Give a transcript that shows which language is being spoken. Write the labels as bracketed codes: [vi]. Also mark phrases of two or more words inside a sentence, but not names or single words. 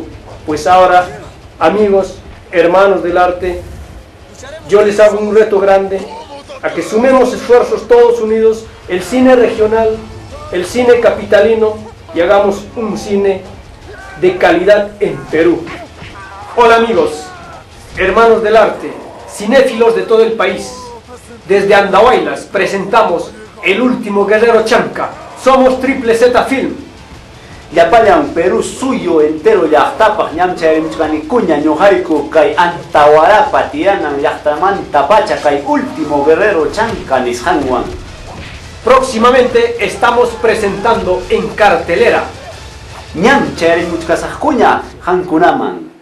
[es] Pues ahora, amigos, hermanos del arte, yo les hago un reto grande, a que sumemos esfuerzos todos unidos, el cine regional, el cine capitalino, y hagamos un cine de calidad en Perú. Hola amigos, hermanos del arte, cinéfilos de todo el país. Desde Andahuaylas presentamos el último Guerrero Chanca. Somos Triple Z Film. [qu] Llapayan Perú suyo entero llaqtapas ñamcharimchkanikuña ñuqayku kay Antawarapa tiyanan llaqtamanta pacha kay último Guerrero Chanca nisqanwan. [es] Próximamente estamos presentando en cartelera [qu] ñamcharimchkasaqkuña hankunaman.